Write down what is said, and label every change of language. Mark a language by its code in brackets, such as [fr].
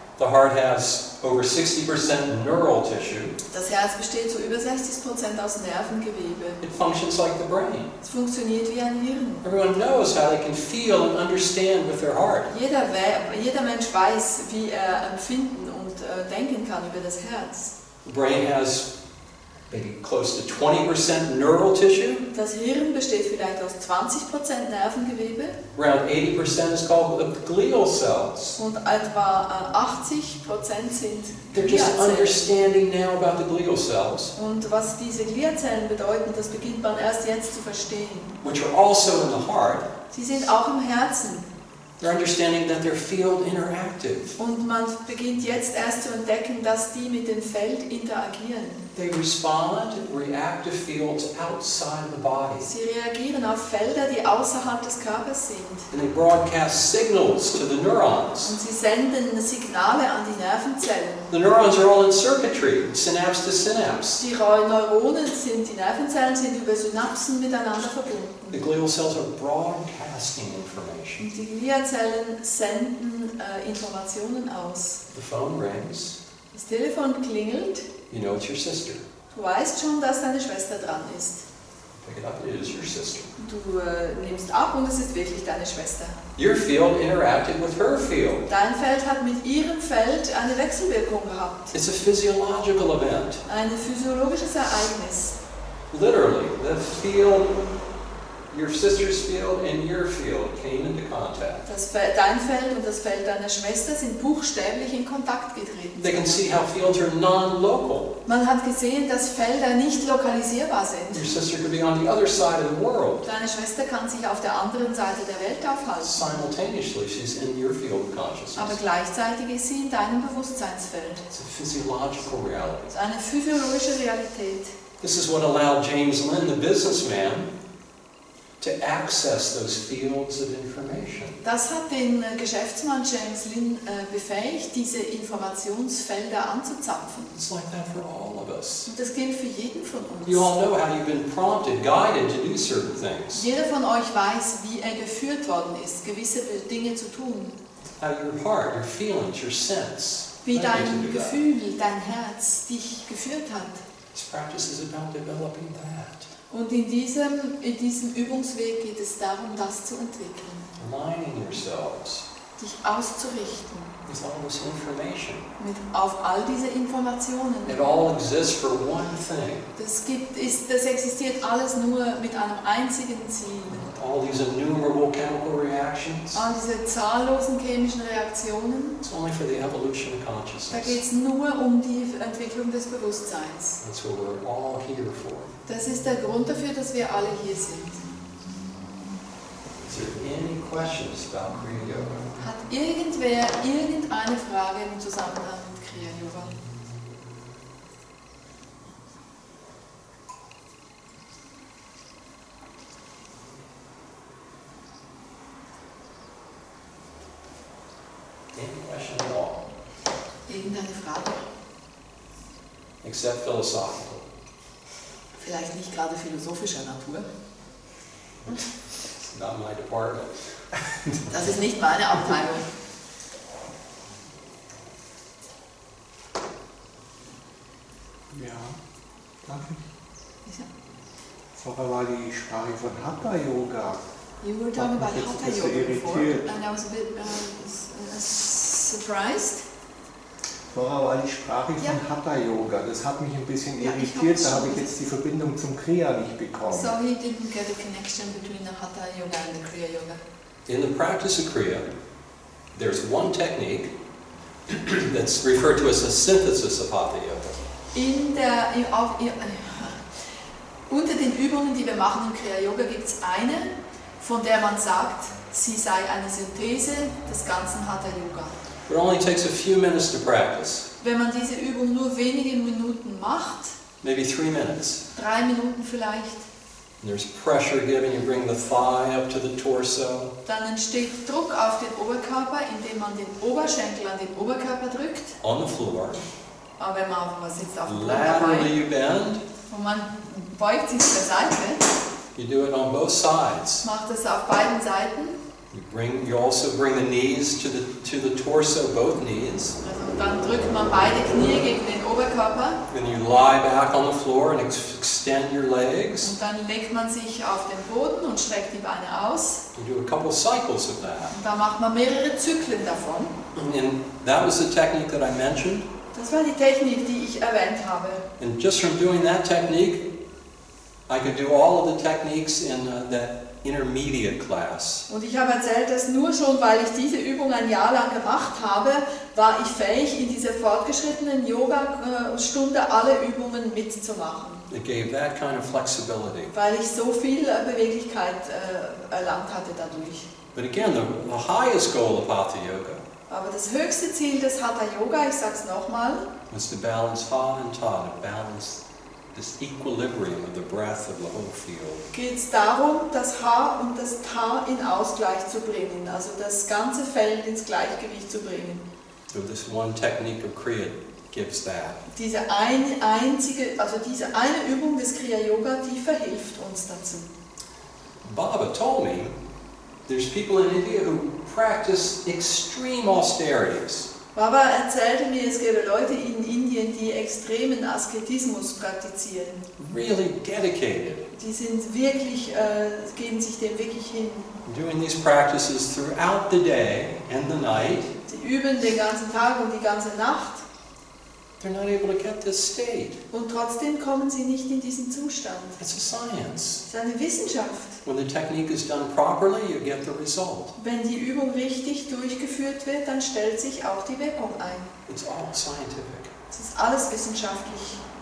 [en] The heart has over 60% neural tissue. [de] Das Herz besteht zu über 60% aus Nervengewebe. [en] It functions like the brain. [de] Es funktioniert wie ein Hirn. [en] Everyone knows how they can feel and understand with their heart. [de] Jeder Mensch weiß, wie er empfinden und denken kann über das Herz. [en] The brain has maybe close to 20% neural tissue. [de] Das Hirn besteht vielleicht aus 20% Nervengewebe [en] Around 80% is called the glial cells. [de] und etwa 80% sind [en] They're just [de] Gliazellen. [en] understanding now about the glial cells, [de] Und was diese Gliazellen bedeuten, das beginnt man erst jetzt zu verstehen. [en] which are also in the heart. [de] Sie sind auch im Herzen. [en] They're understanding that they're field interactive. [de] Und man beginnt jetzt erst zu entdecken, dass die mit dem Feld interagieren. [en] They respond to reactive fields outside the body. [de] Sie reagieren auf Felder, die außerhalb des Körpers sind. [en] And they broadcast signals to the neurons. [de] Und sie senden Signale an die Nervenzellen. [en] The neurons are all in circuitry, synapse to synapse. [de] Die Neuronen die Nervenzellen sind über Synapsen miteinander verbunden. [en] The glial cells are broadcasting information. [de] Und die Gliazellen senden Informationen aus. [en] The phone rings. [de] Das Telefon klingelt. [en] You know it's your sister. [de] Du weißt schon, dass deine Schwester dran ist. [en] Pick it up, it is your sister. [de] Du nimmst ab und es ist wirklich deine Schwester. [en] Your field interacted with her field. [de] Dein Feld hat mit ihrem Feld eine Wechselwirkung gehabt. [en] It's a physiological event. [de] Ein physiologisches Ereignis. [en] Literally, the field, your sister's field and your field came into contact. [de] Dein Feld und das Feld deiner Schwester sind buchstäblich in Kontakt getreten. [en] They can see how fields are non-local. [de] Man hat gesehen, dass Felder nicht lokalisierbar sind. [en] Your sister could be on the other side of the world. [de] Deine Schwester kann sich auf der anderen Seite der Welt aufhalten. [en] Simultaneously, she's in your field of [de] Aber [en] consciousness. [de] gleichzeitig ist sie in deinem Bewusstseinsfeld. [en] It's a physiological reality. [de] Das ist eine physiologische Realität. [en] This is what allowed James Lynn, the businessman, to access those fields of information. [de] Das hat den Geschäftsmann James Lynn befähigt, diese Informationsfelder anzuzapfen. [en] It's like that for all of us. [de] Und das gilt für jeden von uns. [en] You all know how you've been prompted, guided to do certain things. [de] Jeder von euch weiß, wie er geführt worden ist, gewisse Dinge zu tun. [en] How your heart, your feelings, your sense. [de] Wie [en] led you to [de] dein [en] do that. [de] Gefühl, dein Herz dich geführt hat. [en] This practice is about developing that. [de] Und in diesem Übungsweg geht es darum, das zu entwickeln. [en] Aligning yourselves [de] Dich auszurichten [en] with all this information. [de] auf all diese Informationen. [en] It all exists for one thing. [de] Das existiert alles nur mit einem einzigen Ziel. [en] All these innumerable chemical reactions. [de] All diese zahllosen chemischen Reaktionen, [en] It's only for the evolution of [de] da [en] consciousness. [de] geht es nur um die Entwicklung des Bewusstseins. [en] That's what we're all here for. [de] Das ist der Grund dafür, dass wir alle hier sind. [en] Is there any questions about Kriya Yoga? [de] Hat irgendwer irgendeine Frage im Zusammenhang mit Kriya Yoga? [en] Any question at all? [de] Irgendeine Frage? [en] Except philosophical. [de] Vielleicht nicht gerade philosophischer Natur. [en] It's not my department. [de] Das ist nicht meine Abteilung. Ja, darf ich? Ja. Vorher war die Sprache von Hatha Yoga. [en] You were talking about [de] Jetzt [en] Hatha [de] bist du [en] Yoga before, [de] irritiert. [en] and I was a bit surprised. [de] Vorher war die Sprache von Ja. Hatha Yoga. Das hat mich ein bisschen Ja, ich irritiert. hab's Da habe schon ich jetzt die Verbindung zum Kriya nicht bekommen. [en] So he didn't get a connection between the Hatha Yoga and the Kriya Yoga. In the practice of Kriya, there's one technique that's referred to as a synthesis of Hatha Yoga. [de] Unter den Übungen, die wir machen im Kriya Yoga, gibt es eine, von der man sagt, sie sei eine Synthese des ganzen Hatha Yoga. [en] It only takes a few minutes to practice, [de] Wenn man diese Übung nur wenige Minuten macht, [en] maybe 3 minutes. [de] 3 Minuten vielleicht, [en] And there's pressure given, you bring the thigh up to the torso. [de] dann entsteht Druck auf den Oberkörper, indem man den Oberschenkel an den Oberkörper drückt. [en] On the floor. [de] Aber wenn man sitzt auf dem Boden [en] Laterally [de] dabei [en] you bend. [de] und man beugt sich zur Seite, [en] You do it on both sides. [de] macht das auf beiden Seiten. [en] You also bring the knees to the torso, both knees. [de] Also dann drückt man beide Knie gegen den Oberkörper [en] Then you lie back on the floor and extend your legs. [de] und dann legt man sich auf den Boden und streckt die Beine aus. [en] You do a couple cycles of that. [de] Und da macht man mehrere Zyklen davon. [en] And that was the technique that I mentioned. [de] Das war die Technik, die ich erwähnt habe. [en] And just from doing that technique, I could do all of the techniques in that intermediate class. [de] Und ich habe erzählt, dass nur schon, weil ich diese Übung ein Jahr lang gemacht habe, war ich fähig, in dieser fortgeschrittenen Yoga-Stunde alle Übungen mitzumachen. [en] It gave that kind of flexibility. [de] Weil ich so viel Beweglichkeit erlangt hatte dadurch. [en] But again, the highest goal of Hatha Yoga [de] Aber das höchste Ziel des Hatha Yoga, ich sage es nochmal, [en] was to balance Ha and Ta, to balance this equilibrium of the breath of the whole field. [de] geht es darum, das Ha und das Ta in Ausgleich zu bringen, also das ganze Feld ins Gleichgewicht zu bringen. [en] So this one technique of Kriya gives that. [de] Diese eine Übung des Kriya Yoga, die verhilft uns dazu. [en] Baba told me there's people in India who practice extreme austerities. [de] Baba erzählte mir, es gäbe Leute in Indien, die extremen Asketismus praktizieren. [en] Really dedicated. [de] Die sind wirklich, geben sich dem wirklich hin. [en] Doing these practices throughout the day and the night. [de] Sie üben den ganzen Tag und die ganze Nacht. [en] They're not able to get this state. [de] Und trotzdem kommen sie nicht in diesen Zustand. [en] It's a science. [de] Es ist eine Wissenschaft. [en] When the technique is done properly, you get the result. [de] Wenn die Übung richtig durchgeführt wird, dann stellt sich auch die Wirkung ein. [en] It's all scientific. [de] Es ist alles wissenschaftlich.